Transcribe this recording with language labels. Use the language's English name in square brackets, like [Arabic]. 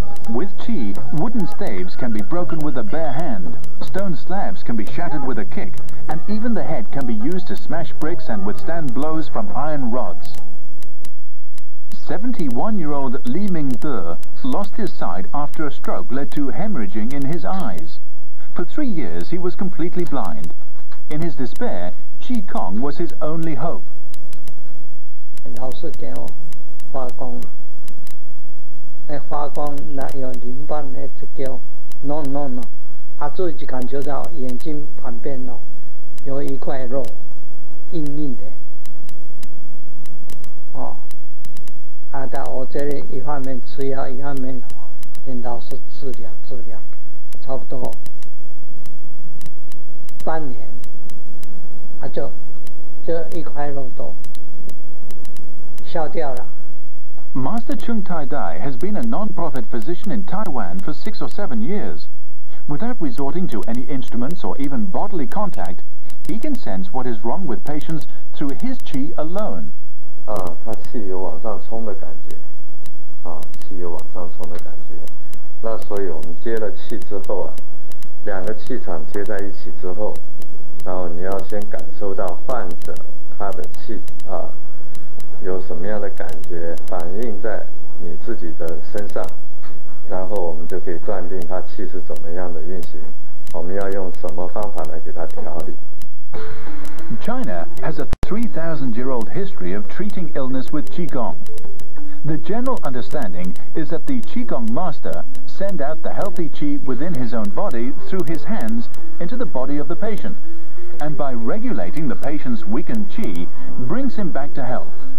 [English] With qi, wooden staves can be broken with a bare hand, stone slabs can be shattered with a kick, and even the head can be used to smash bricks and withstand blows from iron rods. 71-year-old Li Mingde lost his sight after a stroke led to hemorrhaging in his eyes. For 3 years he was completely blind. In his despair, qigong was his only hope. [Chinese] 老师给我发光，发光那有淋巴呢，就叫 no， 自己感觉到眼睛旁边哦有一块肉，硬硬的，但我这里一方面吃药，一方面跟老师治疗，差不多半年，就一块肉都 [English] Master Chung Tai Dai has been a non-profit physician in Taiwan for 6 or 7 years. Without resorting to any instruments or even bodily contact, he can sense what is wrong with patients through his qi alone. [Chinese] 他气有往上冲的感觉，气有往上冲的感觉。那所以我们接了气之后2个气场接在一起之后，然后你要先感受到患者他的气有什么样的感觉反映在你自己的身上，然后我们就可以断定他气是怎么样的运行，我们要用什么方法来给他调理。 [English] China has a 3,000-year-old history of treating illness with qigong. The general understanding is that the qigong master sends out the healthy qi within his own body through his hands into the body of the patient, and by regulating the patient's weakened qi, brings him back to health.